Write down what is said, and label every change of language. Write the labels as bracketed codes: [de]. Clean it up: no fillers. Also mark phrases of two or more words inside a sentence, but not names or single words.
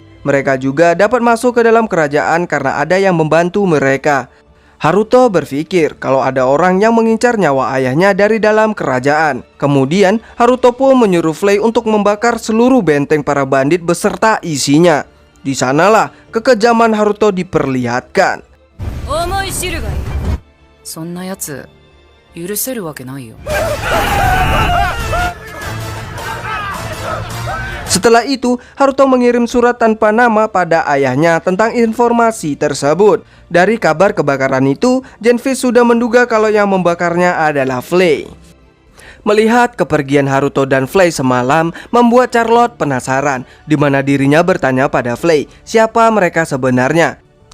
[id] Mereka juga dapat masuk ke dalam kerajaan karena ada yang membantu mereka. Haruto berpikir kalau ada orang yang mengincar nyawa ayahnya dari dalam kerajaan. Kemudian Haruto pun menyuruh Flay untuk membakar seluruh benteng para bandit beserta isinya. Di sanalah kekejaman Haruto diperlihatkan. [ja] そんなやつ許せるわけないよ。 [id] Setelah itu, Haruto mengirim surat tanpa nama pada ayahnya tentang informasi tersebut. Dari kabar kebakaran itu, Zenfis sudah menduga kalau yang membakarnya adalah Flay. Melihat kepergian Haruto dan Flay semalam membuat Charlotte penasaran, di mana dirinya bertanya pada Flay siapa mereka sebenarnya.